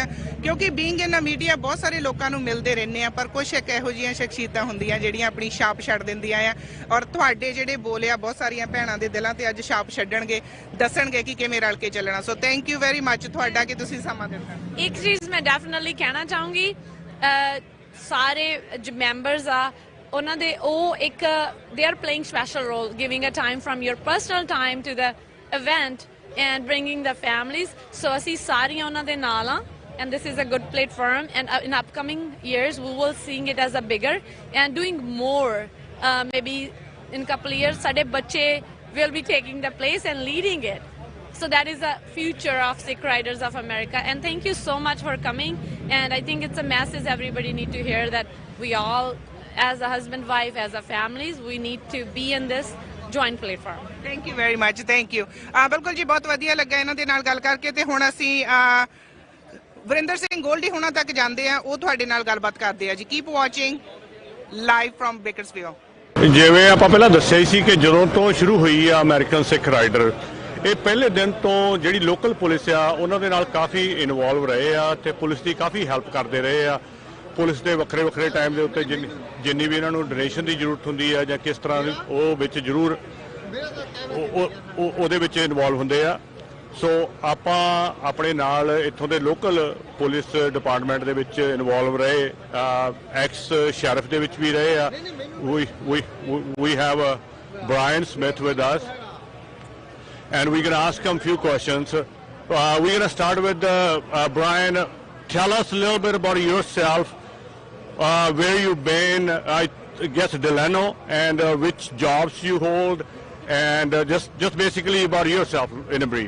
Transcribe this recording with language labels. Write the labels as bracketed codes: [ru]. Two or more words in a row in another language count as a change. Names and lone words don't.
[pa] ਕਿਉਂਕਿ [en] being in a media [pa] ਬਹੁਤ ਸਾਰੇ ਲੋਕਾਂ ਨੂੰ ਮਿਲਦੇ ਰਹਿੰਦੇ ਆ, ਪਰ ਕੁਝ ਇੱਕ ਇਹੋ ਜਿਹੀਆਂ ਸ਼ਖਸੀਅਤਾਂ ਹੁੰਦੀਆਂ ਜਿਹੜੀਆਂ ਆਪਣੀ ਛਾਪ ਛੱਡ ਦਿੰਦੀਆਂ ਆ। ਔਰ ਤੁਹਾਡੇ ਜਿਹੜੇ ਬੋਲ ਆ ਬਹੁਤ ਸਾਰੀਆਂ ਭੈਣਾਂ ਦੇ ਦਿਲਾਂ ਤੇ ਅੱਜ ਛਾਪ ਛੱਡਣਗੇ, ਦੱਸਣਗੇ ਕਿ ਕਿਵੇਂ ਰਲ ਕੇ ਚੱਲਣਾ। ਸੋ [en] thank you very much [pa] ਤੁਹਾਡਾ ਕਿ ਤੁਸੀਂ ਸਮਾਂ ਦਿੱਤਾ। ਇੱਕ ਚੀਜ਼ ਮੈਂ ਡੈਫੀਨਿਟਲੀ ਕਹਿਣਾ ਚਾਹੂੰਗੀ, ਸਾਰੇ ਜੋ ਮੈਂਬਰਸ ਆ ਉਹਨਾਂ ਦੇ ਉਹ ਇੱਕ [en] they are playing special role, giving a time from your personal time to the event and bringing the families. [pa] So ਅਸੀਂ ਸਾਰੀਆਂ ਉਹਨਾਂ ਦੇ ਨਾਲ ਆ, [en] and this is a good platform, and in upcoming years we will seeing it as a bigger and doing more. Maybe in couple years [pa] ਸਾਡੇ ਬੱਚੇ [en] will be taking the place and leading it. So that is the future of Sikh Riders of America. And thank you so much for coming. And I think it's a message everybody need to hear, that we all, as a husband, wife, as a families, we need to be in this joint platform. Thank you very much. Thank you. [pa] ਬਿਲਕੁਲ ਜੀ, ਬਹੁਤ ਵਧੀਆ ਲੱਗਾ ਇਹਨਾਂ ਦੇ ਨਾਲ ਗੱਲ ਕਰਕੇ। ਤੇ ਹੁਣ ਅਸੀਂ ਵਰਿੰਦਰ ਸਿੰਘ ਗੋਲਡੀ ਹੁਣਾਂ ਤੱਕ ਜਾਂਦੇ ਆ, ਉਹ ਤੁਹਾਡੇ ਨਾਲ ਗੱਲਬਾਤ ਕਰਦੇ ਆ ਜੀ। [en] keep watching live from Bakersfield. [pa] ਜਿਵੇਂ ਆਪਾਂ ਪਹਿਲਾਂ ਦੱਸਿਆ ਸੀ ਕਿ ਜਦੋਂ ਤੋਂ ਸ਼ੁਰੂ ਹੋਈ ਆ ਅਮਰੀਕਨ ਸਿੱਖ ਰਾਈਡਰ, ਇਹ ਪਹਿਲੇ ਦਿਨ ਤੋਂ ਜਿਹੜੀ [en] local police [pa] ਆ ਉਹਨਾਂ ਦੇ ਨਾਲ ਕਾਫੀ ਇਨਵੋਲਵ ਰਹੇ ਆ ਤੇ ਪੁਲਿਸ ਦੀ ਕਾਫੀ ਹੈਲਪ ਕਰਦੇ ਰਹੇ ਆ। ਪੁਲਿਸ ਦੇ ਵੱਖਰੇ ਵੱਖਰੇ ਟਾਈਮ ਦੇ ਉੱਤੇ ਜਿੰਨੀ ਵੀ ਇਹਨਾਂ ਨੂੰ ਡੋਨੇਸ਼ਨ ਦੀ ਜ਼ਰੂਰਤ ਹੁੰਦੀ ਆ ਜਾਂ ਕਿਸ ਤਰ੍ਹਾਂ ਦੀ, ਉਹ ਵਿੱਚ ਜ਼ਰੂਰ ਉਹਦੇ ਵਿੱਚ ਇਨਵੋਲਵ ਹੁੰਦੇ ਆ। ਸੋ ਆਪਾਂ ਆਪਣੇ ਨਾਲ ਇੱਥੋਂ ਦੇ [en] local police department [pa] ਦੇ ਵਿੱਚ ਇਨਵੋਲਵ ਰਹੇ, [en] ex sheriff [pa] ਦੇ ਵਿੱਚ ਵੀ ਰਹੇ ਆ। [en] We have Brian Smith with us, and we're going to ask him a few questions. We're going to start with Brian. Tell us a little bit about yourself, where you've been, I guess Delano, and which jobs you hold, and just basically about yourself in a brief.